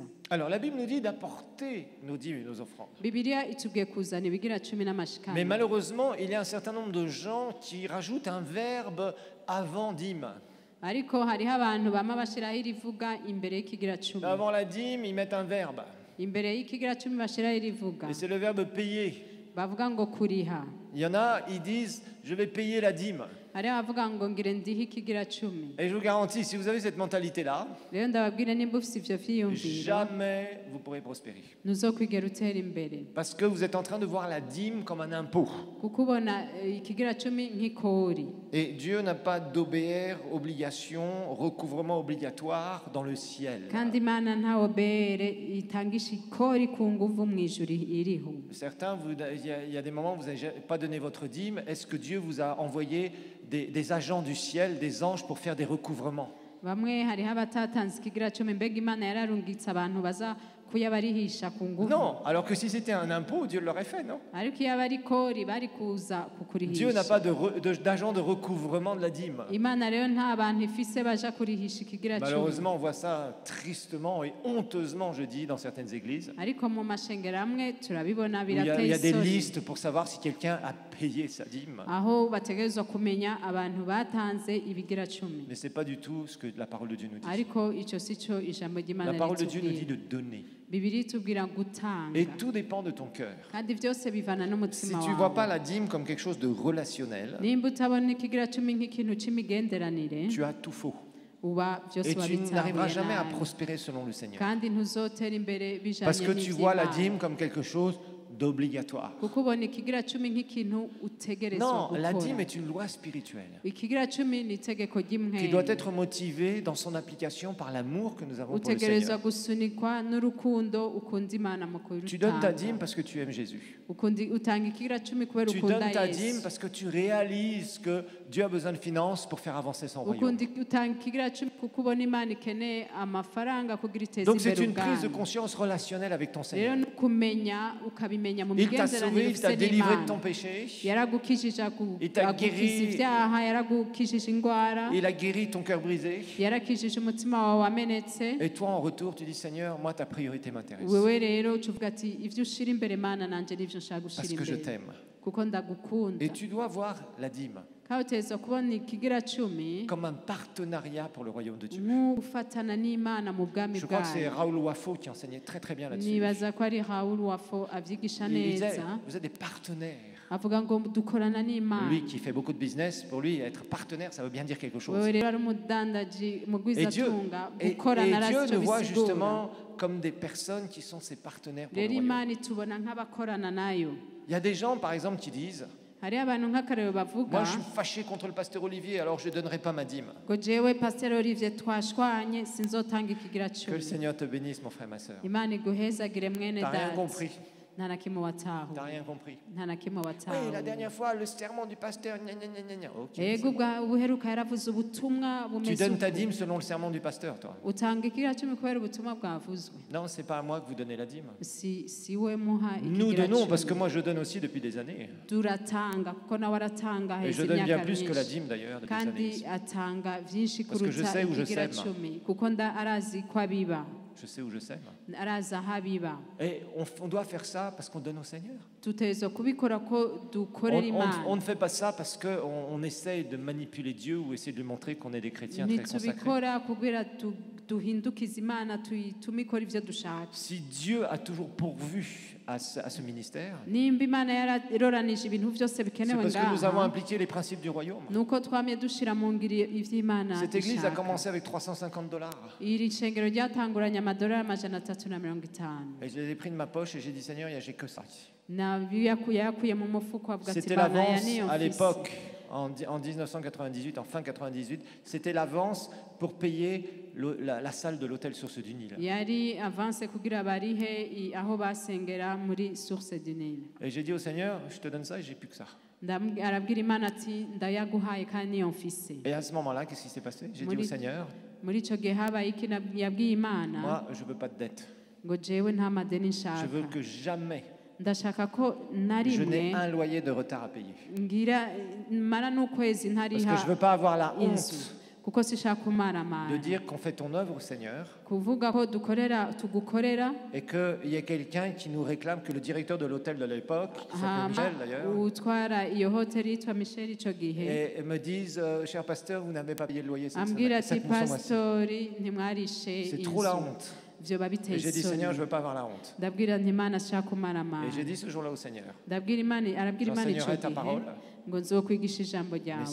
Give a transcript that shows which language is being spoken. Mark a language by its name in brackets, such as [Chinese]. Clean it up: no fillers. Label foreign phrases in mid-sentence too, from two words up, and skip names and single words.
[French] Alors la Bible nous dit d'apporter nos dîmes et nos offrandes. [Rundi] Bibiliya itubwiye kuzana ibigira cumi n'amashikana. [French] Mais malheureusement, il y a un certain nombre de gens qui rajoutent un verbe avant dîme. [Rundi] Ariko hariho abantu bama bashiraho irivuga imbere y'ikigira cumi. [French] Avant la dîme, ils mettent un verbe. [Rundi] Imbere y'ikigira cumi bashiraho irivuga. [French] Et c'est le verbe payer. [Rundi] Bavuga ngo kuriha. [French] Il y en a, ils disent je vais payer la dîme. [Rundi] Hariho abavuga ngo ngire ndihe ikigira cumi. [French] Et je vous garantis, si vous avez cette mentalité-là, [Rundi] Rero ndababwira nimba ufise ivyo vyiyumviro [French] jamais vous pourrez prospérer. [Rundi] ntuzokwigera utera imbere. [French] Parce que vous êtes en train de voir la dîme comme un impôt. [Rundi] Kuko ubona ikigira cumi nk'ikori. [French] Et Dieu n'a pas d'OBR, obligation, recouvrement obligatoire dans le ciel. [Rundi] Kandi Imana nta obere itangisha ikori ku nguvu mw'ijuru iriho. [French] Certains, il y a des moments où vous n'avez pas donné votre dîme. Est-ce que Dieu vous a envoyé des agents du ciel, des anges pour faire des recouvrements? [Rundi] Bamwe hariho abatatanze ikigira cumi mbega Imana yararungitse abantu baza kuyabarihisha ku nguvu. [French] Non, alors que si c'était un impôt, Dieu l'aurait fait, non? [Rundi] Ariko iyo abari ikori bari kuza [French] Dieu n'a pas [Rundi] kukurihisha. [French] d'agent de recouvrement de la dîme. [Rundi] Imana rero nta bantu ifise baja kurihisha ikigira cumi. [French] Malheureusement, on voit ça tristement et honteusement, je dis, dans certaines églises. [Rundi] Ariko mu mashengero amwe turabibona [French] Où il y [Rundi] birateye [French] a des [Rundi] isoni. [French] listes pour savoir si quelqu'un a payé sa dîme. [Rundi] Aho bategerezwa kumenya abantu batanze ibigira cumi. [French] Mais ce n'est pas du tout ce que la parole de Dieu nous dit. [Rundi] Ariko ico sico ijambo ry'Imana [French] La parole de Dieu nous dit [Rundi] ritubwira. [French] de donner. [Rundi] Bibiri itubwira gutanga. [French] Et tout dépend de ton cœur. [Rundi] Kandi vyose bivana [French] Si [Rundi] n'umutima [French] tu ne vois pas [Rundi] wawe. [French] la dîme comme quelque chose de relationnel, [Rundi] Nimba utabona ikigira cumi nk'ikintu c'imigenderanire [French] tu as tout faux. [Rundi] uba vyose [French] Et tu n'arriveras [Rundi] wabitahuye [French] jamais à [Rundi] nabi. [French] prospérer selon le Seigneur. [Rundi] Kandi ntuzotera imbere [French] Parce [Rundi] bijanye [French] que tu vois la [Rundi] n'ivy'Imana. [French] dîme comme quelque chose d'obligatoire. [Rundi] Kuko ubona ikigira cumi nk'ikintu utegerezwa [French] Non, la dîme [Rundi] gukora. [French] est une loi spirituelle [Rundi] Ikigira cumi ni itegeko [French] qui [Rundi] ry'imwemu. [French] doit être motivée dans son application par l'amour que nous avons pour le [Rundi] utegerezwa [French] Seigneur. [Rundi] gusunikwa n'urukundo ukunda Imana mu [French] Tu donnes ta [Rundi] kurutanga. [French] dîme parce que tu aimes Jésus. [Rundi] Utanga ikigira cumi kubera [French] Tu [Rundi] ukunda [French] donnes ta dîme [Rundi] Yesu. [French] parce que tu réalises que Dieu a besoin de finances pour faire avancer son royaume. [Rundi] ukundi utanga ikigira cumi kuko ubona imana ikeneye amafaranga kugira iteze [French] Donc c'est [Rundi] imbere [French] une prise de [Rundi] ubwami [French] conscience relationnelle avec ton [Rundi] rero [French] Seigneur. [Rundi] ni ukumenya ukabimenya mu [French] Il t'a [Rundi] migenderanire [French] sauvé, il t'a [Rundi] ufite [French] délivré de [Rundi] n'imana [French] ton péché, [Rundi] yaragukijije [French] Il t'a [Rundi] agukiza [French] guéri. [Rundi] ibyaha yaragukijije indwara [French] il a guéri ton cœur brisé. [Rundi] yarakijije umutima wawe wamenetse [French] Et toi en retour, tu dis Seigneur, moi ta priorité m'intéresse. [Rundi] wewe rero uca uvuga ati ibyo ushira imbere mana nanjye nibyo nshaka [French] Parce [Rundi] gushira [French] que je [Rundi] imbere [French] t'aime. [Rundi] kuko ndagukunda [French] Et tu dois voir la dîme [Rundi] kandi uteza kubona ikigira cumi [French] comme un partenariat pour le royaume de Dieu. [Rundi] nk'ufatana n'imana mu bwami [French] Je crois que c'est [Rundi] bwayo [French] Raoul Wafo qui enseignait très très bien là-dessus. [Rundi] nibaza ko ari Raoul Wafo abyigisha [French] Il disait, [Rundi] neza [French] vous êtes des partenaires. [Rundi] avuga ngo dukorana n'imana [French] Lui qui fait beaucoup de business, pour lui, être partenaire, ça veut bien dire quelque chose. [Rundi] wewe rero ari umudandaji [French] Et [Rundi] mugwizatunga [French] et [Rundi] gukorana [French] Dieu [Rundi] arazi [French] nous [Rundi] icyo [French] voit [Rundi] bisigura [French] justement comme des personnes qui sont ses partenaires pour le [Rundi] rero [French] royaume. [Rundi] imana itubona nk'abakorana nayo [French] Il y a des gens, par exemple, qui disent [Rundi] hariho abantu nk'akarero bavuga [French] moi, je suis fâché contre le pasteur Olivier, alors je ne donnerai pas ma dîme. [Rundi] ngo jewe pasiteri Olivier twashwanye sinzotanga ikigira [French] Que le [Rundi] cumi [French] Seigneur te bénisse, mon frère, ma soeur. [Rundi] imana iguhezagire mwene [French] T'as rien [Rundi] data [French] compris. [Rundi] nta na kimwe watahuye [French] T'as rien compris. [Rundi] nta na kimwe [French] Oui, la [Rundi] watahuye [French] dernière fois, le serment du pasteur, gna, gna, gna, gna, gna. Ok. [Rundi] yego ubuheruka yaravuze ubutumwa [French] Tu [Rundi] bumeze [French] donnes ta [Rundi] uku [French] dîme selon le serment du pasteur, toi. [Rundi] utanga ikigira cumi kubera ubutumwa bwavuzwe [French] Non, c'est pas à moi que vous donnez la dîme. [Rundi] si we muha [French] Nous [Rundi] ikigira [French] donnons, parce que [Rundi] cumi [French] moi je donne aussi depuis des années. [Rundi] turatanga kuko nawe aratanga [French] Et je [Rundi] heza [French] donne bien [Rundi] imyaka [French] plus que la [Rundi] myinshi [French] dime d'ailleurs depuis des années. [Rundi] kandi atanga byinshi [French] Parce que je [Rundi] kuruta [French] sais où je [Rundi] ikigira [French] sème. [Rundi] cumi kuko arazi ko abiba [French] Je sais où je sème. [Rundi] arazi aho abiba [French] Et on doit faire ça parce qu'on donne au Seigneur. [Rundi] tuteza kubikora ko dukorera imana [French] On ne fait pas ça parce qu'on essaye de manipuler Dieu ou essayer de lui montrer qu'on est des chrétiens très consacrés. [Rundi] ntitubikora kugira duhindukize imana tuyitume ikora ibyo dushaka [French] Si Dieu a toujours pourvu à ce ministère, [Rundi] nimba imana yararoranije ibintu byose [French] c'est [Rundi] bikenewe [French] parce que nous avons [Rundi] ngaha [French] impliqué les principes du royaume. [Rundi] nuko twamye dushira mu ngiri ivy'imana [French] Cette église a [Rundi] ishaka. [French] commencé avec $350. [Rundi] iri shengero ryatanguranye amadolari amajana 350 [French] Et je les ai pris de ma poche et j'ai dit Seigneur, j'ai que ça. [Rundi] yakuye mu mufuko avuga ati [French] C'était [Rundi] bana [French] l'avance [Rundi] niyo [French] à [Rundi] mfise." [French] l'époque, en 1998, en fin 98, c'était l'avance pour payer la salle de l'hôtel Source du Nil. [Rundi] yari avance kugira barihe aho basengera muri Source du Nil [French] Et j'ai dit au Seigneur, je te donne ça et j'ai plus que ça. [Rundi] arabwira imana ati ndayaguhaye kandi niyo mfise [French] Et à ce moment-là, qu'est-ce qui s'est passé? J'ai dit au Seigneur, [Rundi] muri ico gihe habaye iki yabwiye imana [French] moi, je veux pas de dette. [Rundi] ngo jewe nta madeni [French] Je [Rundi] nshaka [French] veux que jamais [Rundi] ndashaka ko na [French] je [Rundi] rimwe [French] n'ai un loyer de retard à payer. [Rundi] ngira mara n'ukwezi [French] Parce [Rundi] ntariha [French] que je veux pas avoir la [Rundi] inzu [French] honte [Rundi] kuko sishaka [French] de [Rundi] kumaramara [French] dire qu'on fait ton œuvre au Seigneur [Rundi] kuvuga ko tugukorera [French] et qu'il y a quelqu'un qui nous réclame, que le directeur de l'hôtel de l'époque, qui s'appelle [Rundi] hama [French] Michel d'ailleurs, [Rundi] utwara iyo hoteli yitwa Michel ico gihe [French] et me disent, cher pasteur, vous n'avez pas payé le loyer cette [Rundi] ambwira [French] semaine. [Rundi] ati [French] cette mois-ci. [Rundi] pastori ntimwarishe [French] C'est trop la [Rundi] inzu [French] honte. [Rundi] vyoba [French] Et [Rundi] biteye [French] j'ai dit, Seigneur, je [Rundi] isoni [French] veux pas avoir la honte. [Rundi] ndabwira nti imana ashaka kumaramara [French] Et j'ai dit ce jour-là au Seigneur, [Rundi] arabwira imana ico [French] j'enseignerai ta [Rundi] gihe [French] parole, [Rundi] ngo nzokwigisha ijambo [French] mais [Rundi] ryawe